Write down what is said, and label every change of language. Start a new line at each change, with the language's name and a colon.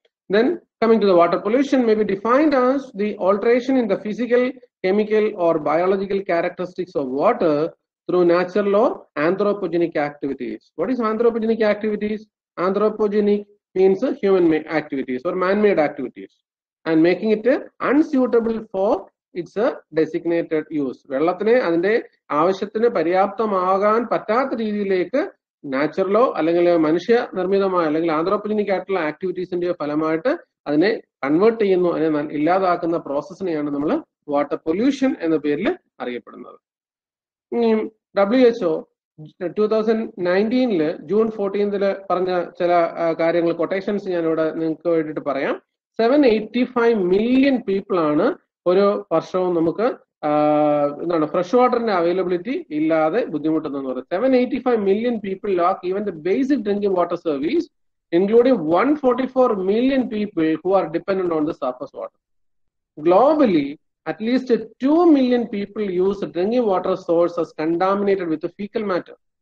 English: Then coming to the water pollution, may be defined as the alteration in the physical, chemical or biological characteristics of water through natural or anthropogenic activities. What is anthropogenic activities? Anthropogenic means human activities or man-made activities, and making it unsuitable for its designated use.
Malayalam: വെള്ളത്തിനെ അതിന്റെ ആവശ്യത്തിന് പര്യാപ്തമാകാൻ പറ്റാത്ത രീതിയിലേക്ക് നാച്ചുറലോ അല്ലെങ്കിൽ മനുഷ്യ നിർമ്മിതമായ അല്ലെങ്കിൽ ആന്ത്രോപജനിക് ആയിട്ടുള്ള ആക്ടിവിറ്റീസിന്റെ ഫലമായിട്ട് അതിനെ കൺവേർട്ട് ചെയ്യുന്നു, അതിനെ ഇല്ലാതാക്കുന്ന പ്രോസസ്സിനെയാണ് നമ്മൾ വാട്ടർ പൊല്യൂഷൻ എന്ന പേരിൽ അറിയപ്പെടുന്നത്. WHO 2019 ജൂൺ 14 പറഞ്ഞ ചില കാര്യങ്ങൾ, കൊട്ടേഷൻസ് ഞാനിവിടെ നിങ്ങൾക്ക് വേണ്ടിയിട്ട് പറയാം. 785 മില്യൺ പീപ്പിൾ ആണ് ഒരു വർഷവും നമുക്ക് എന്താണ് ഫ്രഷ് വാട്ടറിന്റെ അവൈലബിലിറ്റി ഇല്ലാതെ ബുദ്ധിമുട്ടുന്നെന്ന് പറയുന്നത്.
English: 785 million people lack even the basic drinking water service, including 144 million people who are dependent on the surface water. Globally, at least 2 million people use drinking water sources contaminated with fecal matter.